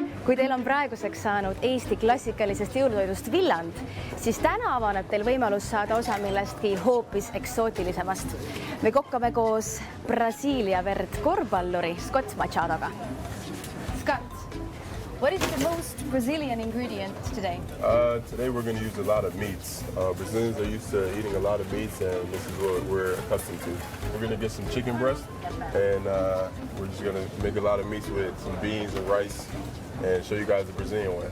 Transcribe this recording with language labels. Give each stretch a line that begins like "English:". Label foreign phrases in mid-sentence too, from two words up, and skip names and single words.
Estonian: Kui teil on praeguseks saanud Eesti klassikalisest jõulutoidust villand, siis täna avaneb teil võimalus saada osa millestki hoopis eksootilisemast. Me kokkame koos Brasiilia verd korvpalluri Scott Machadoga.
English: Scott, what is the most Brazilian ingredient today? Today we're going to use a lot of meats. Brazilians are used to eating a lot of meats, and this is what we're accustomed to. We're going to get some chicken breast, and we're just going to make a lot of meats with some beans and rice, and show you guys the Brazilian way.